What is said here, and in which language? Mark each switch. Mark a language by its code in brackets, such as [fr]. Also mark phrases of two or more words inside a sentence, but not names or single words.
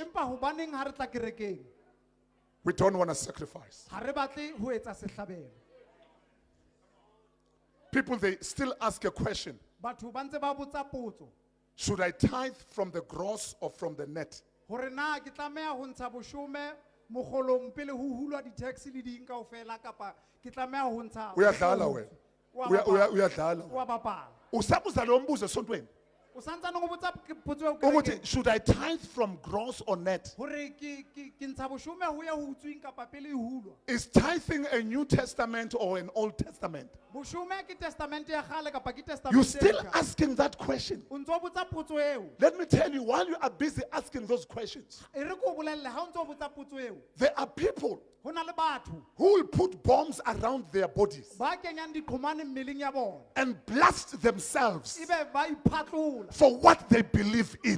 [st] Empa hobaneng ha re tla kerekeng [en] we don't want to sacrifice? [st] ha re batle ho etsa sehlabelo. [en] People, they still ask a question. [st] Batho ba ntse ba botsa potso [en] Should I tithe from the gross or from the net? [st] hore na ke tlameha ho ntsha boshome mogolong pele ho hulwa di-tax le ding kaofela kapa ke tlameha ho ntsha [zu] Uyadlala wena. Uyadlala. [st] wa bapala. [zu] Usabuza lo mbuzo esontweni. [st] O santsane o botsa potso eo [zu] Ukuthi, [st] kerekeng [en] should I tithe from gross or net? [st] hore ke ntsha boshome ho ya ho utswing kapa pele e hulwa. [en] Is tithing a New Testament or an Old Testament? You're still asking that question. Let me tell you, while you are busy asking those questions, there are people who will put bombs around their bodies and blast themselves for what they believe in.